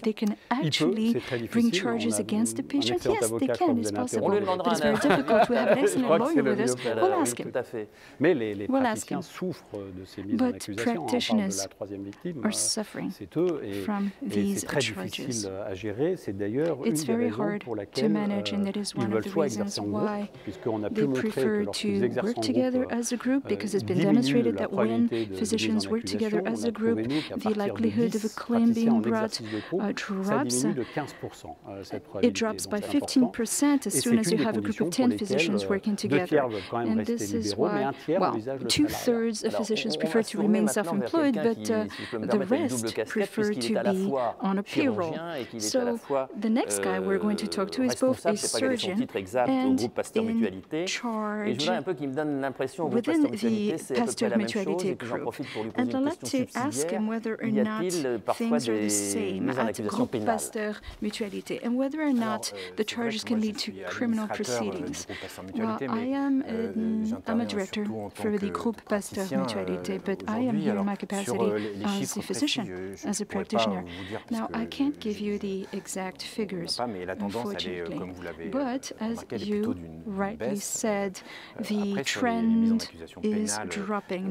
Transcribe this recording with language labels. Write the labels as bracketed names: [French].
[English] They can actually bring charges against the patient. Yes, they can. It's possible. [French] On lui demandera [English] But it's very difficult. We have an excellent lawyer with us. We'll ask him. [French] Tout à fait. Mais les praticiens souffrent de ces mises en accusation. On parle de la troisième victime. C'est eux. Et c'est très difficile à gérer. C'est d'ailleurs une des raisons pour laquelle ils veulent soit exercer en groupe, puisqu'on a pu montrer que lorsqu'ils exercent en groupe, diminue la probabilité de mise en accusation. On a prouvé, nous, qu'à partir de 10 praticiens en exercice de groupe, ça diminue de 15%, cette probabilité. [English] It drops by 15% as soon as you have a group of 10 physicians working together. And this is why, well, 2/3 of physicians prefer to remain self-employed, but the rest prefer to be on a payroll. So the next guy we're going to talk to is both a surgeon [French] au groupe Pasteur Mutualité. Et je voudrais un peu qu'il me donne l'impression au groupe Pasteur Mutualité, c'est à peu près la même chose. Et puis j'en profite pour lui poser une question subsidiaire. Y a-t-il parfois des mises en accusation pénale? [English] And whether or not the charges can lead to criminal proceedings. Well, I'm a director for the Groupe Pasteur Mutualité, but I am here in my capacity as a physician, as a practitioner. Now, I can't give you the exact figures, unfortunately, but as you rightly said, the trend is dropping.